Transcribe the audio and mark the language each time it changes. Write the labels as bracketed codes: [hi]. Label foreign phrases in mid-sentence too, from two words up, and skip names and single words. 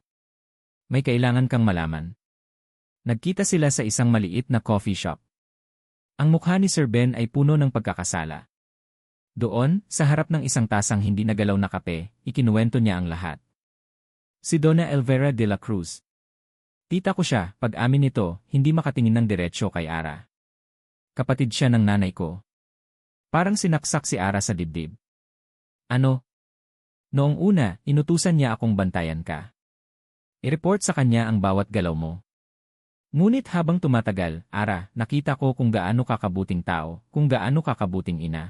[tl] May kailangan kang malaman. Nagkita sila sa isang maliit na [en] coffee shop. [tl] Ang mukha ni Sir Ben ay puno ng pagkakasala. Doon, sa harap ng isang tasang hindi nagalaw na kape, ikinuwento niya ang lahat. Si Donna Elvira de la Cruz. Tita ko siya, pag-amin nito, hindi makatingin ng diretsyo kay Ara. Kapatid siya ng nanay ko. Parang sinaksak si Ara sa dibdib. Ano? Noong una, inutusan niya akong bantayan ka. I-report sa kanya ang bawat galaw mo. Ngunit habang tumatagal, Ara, nakita ko kung gaano kakabuting tao, kung gaano kakabuting ina.